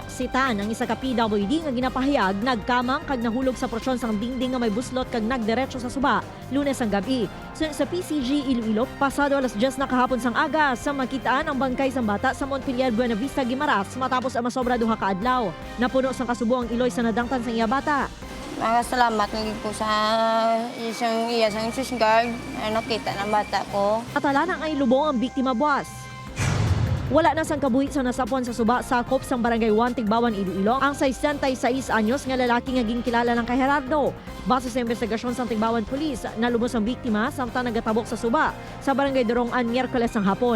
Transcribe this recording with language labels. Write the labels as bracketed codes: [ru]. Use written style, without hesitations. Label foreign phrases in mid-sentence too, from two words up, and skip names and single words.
[hil] Si Tan ang isa ka PWD nga ginapahayag nagkamang kag nahulog sa porsyon sang dingding nga may buslot kag nagdiretso sa suba Lunes ang gabi. Sa PCG Iloilo pasado alas 10 na kahapon sang aga sa makitaan ang bangkay sang bata sa Montpelier, Buena Vista, Guimaras matapos ang masobra duha ka adlaw. Napuno sang kasubo ang iloy sa nadangtan sang iya bata. [tl] Salamat lagi po sa isang Swiss Guard na nakita ng bata ko. [hil] Atala na ay lubong ang biktima buwas. Wala na sang kabuhi sa nasapon sa suba sakop sang Barangay 1 Tigbawan, Iloilo ang 66 anyos nga lalaki nga ginkilala ng kay Gerardo. Base sa investigasyon sang Tigbawan Police, nalubos ang biktima samtang nagatabok sa suba sa Barangay Dorongan Miyerkules ng hapon.